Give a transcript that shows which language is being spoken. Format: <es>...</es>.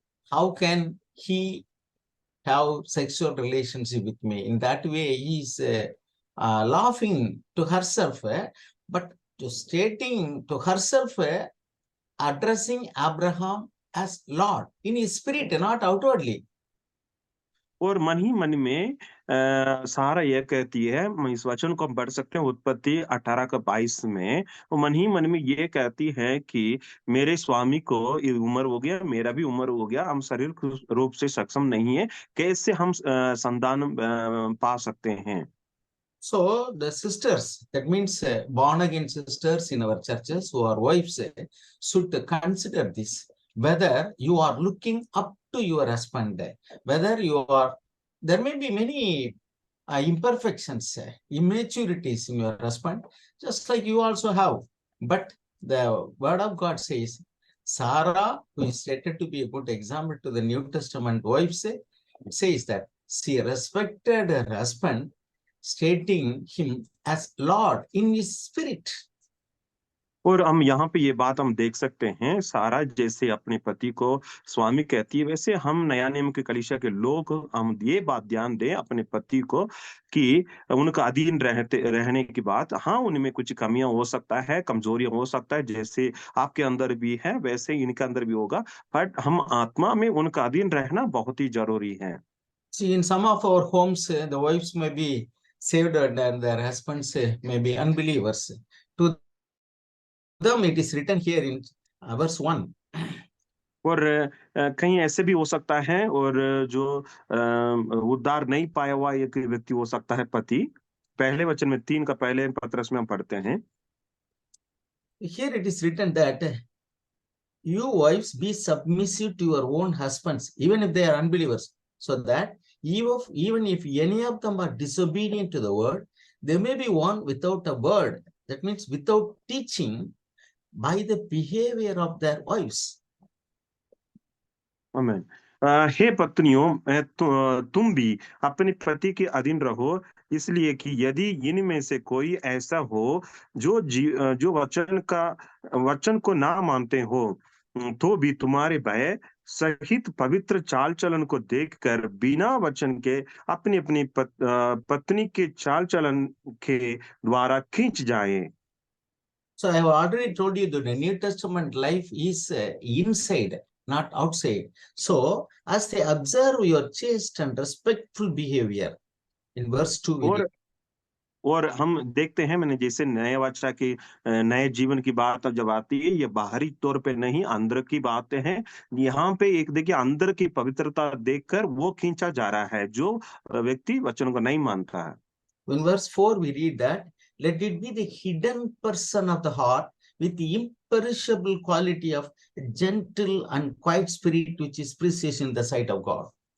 <en>How can he have sexual relationship with me? In that way, he is laughing to herself, but to stating to herself, addressing Abraham as Lord in his spirit, not outwardly.</en> <hi>और मन ही मन में सारा यह कहती है, इस वचन को हम पढ़ सकते हैं उत्पत्ति 18:22 में। वो मन ही मन में ये कहती है कि मेरे स्वामी को ये उम्र हो गया, मेरा भी उम्र हो गया, हम शारीरिक रूप से सक्षम नहीं है, कैसे हम संतान पा सकते हैं।</hi> <en>So the sisters, that means born again sisters in our churches who are wives, should consider this, whether you are looking up to your husband, whether you are, there may be many imperfections, immaturities in your husband, just like you also have. But the word of God says, Sarah, who is stated to be a good example to the New Testament wives, says that she respected her husband, stating him as Lord in his spirit.</en> <hi>और हम यहाँ पे ये बात हम देख सकते हैं, सारा जैसे अपने पति को स्वामी कहती है, वैसे हम नया नियम के कलीसिया के लोग हम ये बात ध्यान दें अपने पति को कि उनका अधीन रहने की बात, हाँ, उनमें कुछ कमियां हो सकता है, कमजोरियां हो सकता है, जैसे आपके अंदर भी है वैसे ही इनके अंदर भी होगा, बट हम आत्मा में उनका अधीन रहना बहुत ही जरूरी है।</hi> <en>See, in some of our homes, the wives may be saved and their husbands may be unbelievers. To them, it is written here in verse 1.</en> <hi>और कहीं ऐसे भी हो सकता है, और जो उद्धार नहीं पाया हुआ एक व्यक्ति हो सकता है पति, पहले वचन में 3 का पहले पत्रस में हम पढ़ते हैं।</hi> <en>Here it is written that you wives be submissive to your own husbands, even if they are unbelievers, so that even if any of them are disobedient to the word, they may be won without a word. That means without teaching, by the behavior of their wives.</en> <hi>आमीन। हे पत्नियों, तुम भी अपने पति के अधीन रहो, इसलिए कि यदि इनमें से कोई ऐसा हो जो वचन को ना मानते हो, तो भी तुम्हारे भय सहित पवित्र चाल चलन को देखकर बिना वचन के अपनी अपनी पत्नी के चाल चलन के द्वारा खींच जाएं।</hi> <en>So I have already told you that the New Testament life is inside, not outside. So as they observe your chaste and respectful behavior, in verse 2 we read,</en> <hi>और हम देखते हैं, मैंने जैसे नए वाचा के नए जीवन की बात जब आती है, ये बाहरी तौर पे नहीं, अंदर की बातें हैं। यहाँ पे एक देखिए अंदर की पवित्रता देखकर वो खींचा जा रहा है जो व्यक्ति वचन को नहीं मानता है।</hi> <en>in verse 4 we read that, let it be the hidden person of the heart with the imperishable quality of gentle and quiet spirit, which is precious in the sight of God.</en>